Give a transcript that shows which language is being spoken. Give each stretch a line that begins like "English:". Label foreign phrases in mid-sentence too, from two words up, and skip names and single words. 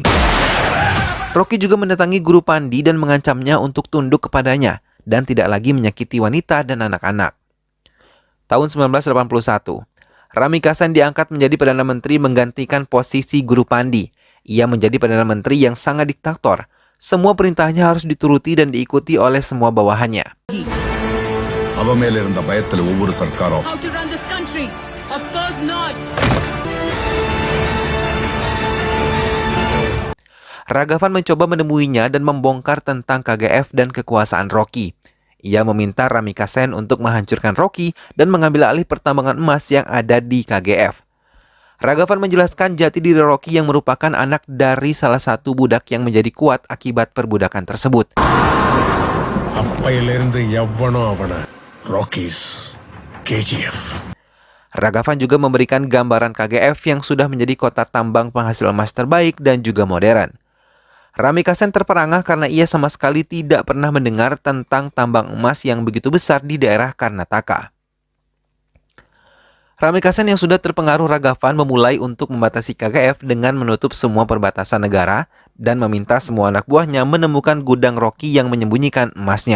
Indonesian: Rocky juga mendatangi Guru Pandi dan mengancamnya untuk tunduk kepadanya dan tidak lagi menyakiti wanita dan anak-anak. Tahun 1981, Rami Kasen diangkat menjadi Perdana Menteri menggantikan posisi Guru Pandi. Ia menjadi Perdana Menteri yang sangat diktator. Semua perintahnya harus dituruti dan diikuti oleh semua bawahannya.
Tamil: அவ மேல இருந்த பயத்துல ஒவ்வொரு சர்க்காரும்
English: How to run this country? Of course not.
Indonesian: Ragavan mencoba menemuinya dan membongkar tentang KGF dan kekuasaan Rocky. Ia meminta Rami Kasen untuk menghancurkan Rocky dan mengambil alih pertambangan emas yang ada di KGF. Ragavan menjelaskan jati diri Rocky yang merupakan anak dari salah satu budak yang menjadi kuat akibat perbudakan tersebut.
Tamil: அப்பையிலிருந்து எவ்வளோ அவன ராக்கீஸ் KGF.
Indonesian: Ragavan juga memberikan gambaran KGF yang sudah menjadi kota tambang penghasil emas terbaik dan juga modern. Rami Kasen terperangah karena ia sama sekali tidak pernah mendengar tentang tambang emas yang begitu besar di daerah Karnataka. Rami Kasen yang sudah terpengaruh Ragavan memulai untuk membatasi KGF dengan menutup semua perbatasan negara dan meminta semua anak buahnya menemukan gudang Rocky yang menyembunyikan emasnya.